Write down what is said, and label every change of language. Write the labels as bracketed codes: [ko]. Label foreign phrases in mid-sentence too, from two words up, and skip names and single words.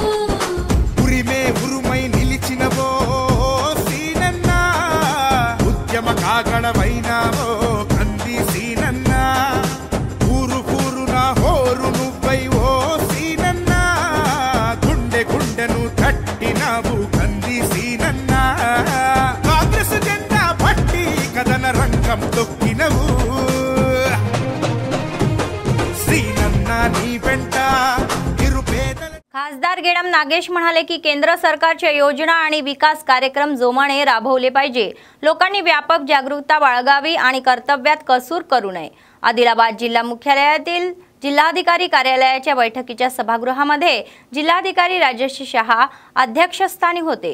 [te] ఉరిమే ఉరుమై నిలిచినవో సీనన్న ఉద్యమ కాగడవైనావో కంది సీనన్న ఊరు ఊరున హోరు నువ్వై ఓ సీనన్న గుండె గుండెను తట్టినావు కంది సీనన్న కాంగ్రెస్ జెండా పట్టి కథన రంగం తొక్కినవు సీనన్న నీ వెంట నిరుపేదల [mr] खासदार गेडाम नागेश म्हणाले की केंद्र सरकारच्या योजना आणि विकास कार्यक्रम जोमाने राबवले पाहिजे. लोकांनी व्यापक जागरूकता बाळगावी आणि कर्तव्यात कसूर करू नये. आदिलाबाद जिल्हा मुख्यालयातील जिल्हाधिकारी कार्यालयाच्या बैठकीच्या सभागृहामध्ये जिल्हाधिकारी राजेश शहा अध्यक्षस्थानी होते.